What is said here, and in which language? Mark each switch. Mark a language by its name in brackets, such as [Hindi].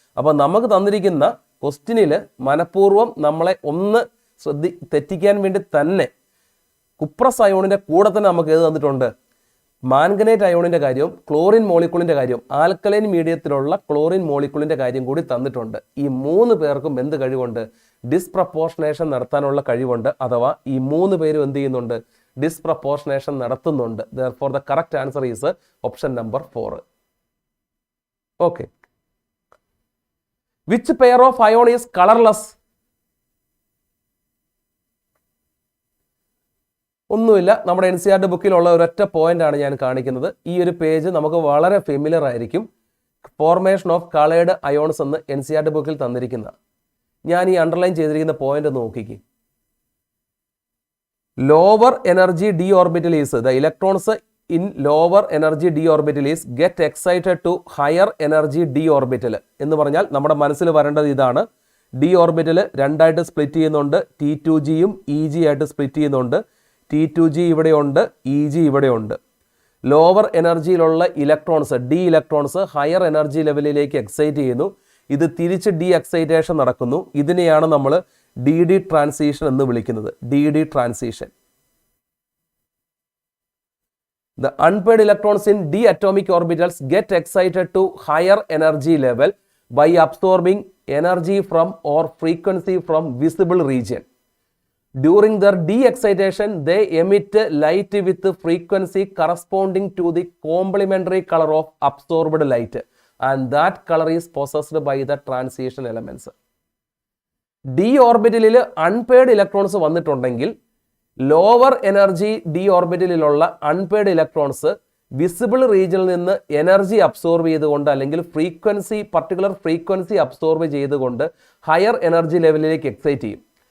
[Malayalam] അപ്പോൾ നമുക്ക് തന്നിരിക്കുന്ന ക്വസ്റ്റ്യനിൽ മനഃപൂർവ്വം നമ്മളെ ഒന്ന് തെറ്റിക്കാൻ വേണ്ടി തന്നെ കുപ്രസ് അയോണിന്റെ കൂടെ തന്നെ നമുക്ക് ഏത് തന്നിട്ടുണ്ട്? മാൻഗനേറ്റ് അയോണിന്റെ കാര്യവും ക്ലോറിൻ മോളിക്യൂളിന്റെ കാര്യവും ആൽക്കലൈൻ മീഡിയത്തിലുള്ള ക്ലോറിൻ മോളിക്യൂളിന്റെ കാര്യം കൂടി തന്നിട്ടുണ്ട്. ഈ 3 പേർക്കും എന്ത് കഴിവുണ്ട്? ഡിസ്പ്രപ്പോർഷനേഷൻ നടത്താനുള്ള കഴിവുണ്ട്. അഥവാ ഈ 3 പേരും എന്ത് ചെയ്യുന്നുണ്ട്? ഡിസ്പ്രപ്പോർഷനേഷൻ നടത്തുന്നുണ്ട്. [English] Therefore, the correct answer is option number 4. Okay. Which pair of ion is colorless? [Malayalam] ഒന്നുമില്ല, നമ്മുടെ NCERT ബുക്കിലുള്ള ഒരൊറ്റ പോയിന്റ് ആണ് ഞാൻ കാണിക്കുന്നത്. ഈ ഒരു പേജ് നമുക്ക് വളരെ ഫെമിലിയർ ആയിരിക്കും. [English] formation of coloured ions [Malayalam] എന്ന് NCERT ബുക്കിൽ തന്നിരിക്കുന്ന, ഞാൻ ഈ അണ്ടർലൈൻ ചെയ്തിരിക്കുന്ന point നോക്കിക്ക്. [English] lower energy d orbital is the electrons in lower energy d orbital is get excited to higher energy d orbital [Malayalam] എന്ന് പറഞ്ഞാൽ നമ്മുടെ മനസ്സിൽ വരേണ്ടത് ഇതാണ്. ഡി ഓർബിറ്റൽ രണ്ടായിട്ട് സ്പ്ലിറ്റ് ചെയ്യുന്നുണ്ട്. T2Gയും EG ആയിട്ട് സ്പ്ലിറ്റ് ചെയ്യുന്നുണ്ട്. T2G ഇവിടെയുണ്ട്, EG ഇവിടെയുണ്ട്. Lower എനർജിയിലുള്ള electrons, D electrons higher energy ലെവലിലേക്ക് എക്സൈറ്റ് ചെയ്യുന്നു. ഇത് തിരിച്ച് ഡി എക്സൈറ്റേഷൻ നടക്കുന്നു. ഇതിനെയാണ് നമ്മൾ DD ട്രാൻസിഷൻ എന്ന് വിളിക്കുന്നത്. DD transition. [English] The unpaired electrons in d atomic orbitals get excited to higher energy level by absorbing energy from or frequency from visible region. During their de-excitation, they emit light with frequency corresponding to the complementary color of absorbed light, and that color is possessed by the transition elements. [Malayalam] D orbital unpaired electrons വന്നിട്ടുണ്ടെങ്കിൽ lower energy D ഓർബിറ്റലിലുള്ള unpaired electrons visible റീജിയനിൽ നിന്ന് energy absorb ചെയ്തുകൊണ്ട്, അല്ലെങ്കിൽ particular frequency absorb ചെയ്തുകൊണ്ട് higher energy ലെവലിലേക്ക് excite ചെയ്യും.